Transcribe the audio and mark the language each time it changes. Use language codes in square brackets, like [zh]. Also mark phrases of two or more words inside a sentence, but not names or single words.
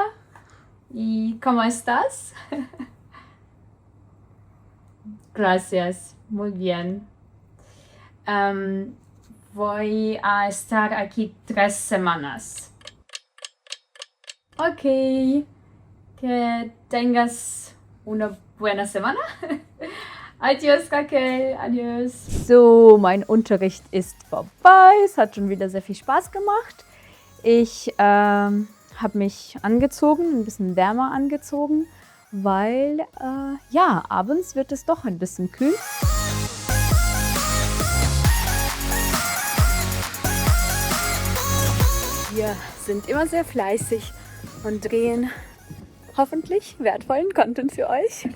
[es] ¿Y cómo estás? Gracias, muy bien. Voy a estar aquí 3 semanas. Ok, que tengas una buena semana. Adios, Raquel. Adios. [de] So, mein Unterricht ist vorbei. Es hat schon wieder sehr viel Spaß gemacht. Ich habe mich angezogen, ein bisschen wärmer angezogen, weil ja, abends wird es doch ein bisschen kühl. Wir sind immer sehr fleißig und drehen hoffentlich wertvollen Content für euch.